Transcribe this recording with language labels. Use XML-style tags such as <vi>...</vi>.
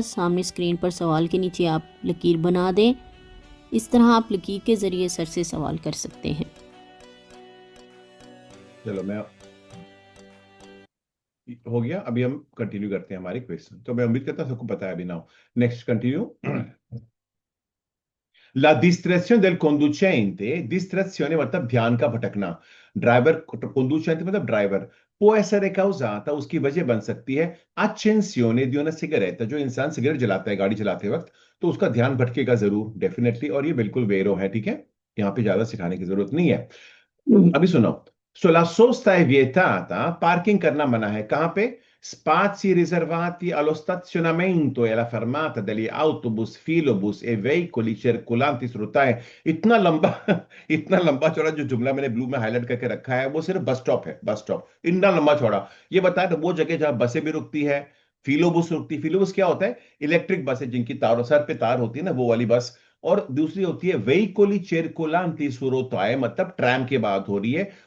<hi>सामने स्क्रीन पर सवाल के नीचे आप लकीर बना दें। इस तरह आप लकीर के ज़रिए सर से सवाल कर सकते हैं। चलो मैं हो गया, अभी हम कंटिन्यू करते हैं हमारे क्वेश्चन। तो मैं उम्मीद करता हूं सबको पता है अभी। Now next continue.</hi> <it>La distrazione del conducente, distrazione</it> <hi>मतलब ध्यान का भटकना। ड्राइवर, conducente मतलब ड्राइवर,</hi> <it>può essere causata,</it> <hi>उसकी वजह बन सकती है</hi> <it>accensione di una sigaretta,</it> <hi>जो इंसान सिगरेट जलाता है गाड़ी चलाते वक्त, तो उसका ध्यान भटकेगा जरूर, डेफिनेटली। और ये बिल्कुल वेरो है, ठीक है? यहाँ पे ज्यादा सिखाने की जरूरत नहीं है। अभी सुनो।</hi> <it>Sulla sosta è vietata,</it> <hi>पार्किंग करना मना है। कहाँ पे?</hi> <it>Spazi riservati allo stazionamento e alla fermata degli autobus, filobus e veicoli circolanti su rotaie।</it> <hi>इतना लंबा इतना लंबा चौड़ा जो जुमला मैंने ब्लू में हाईलाइट करके रखा है वो सिर्फ बस स्टॉप है, बस स्टॉप। इतना लंबा चौड़ा ये बताया तो वो जगह जहां बसें भी रुकती है, फिलोबुस रुकती। फिलोबुस क्या होता है? इलेक्ट्रिक बस है जिनकी तारों, सर पे तार होती है ना, वो वाली बस। और दूसरी होती है वेइकोली चेरकोलांती सुरोताए, मतलब ट्रैम की बात हो रही है।</hi>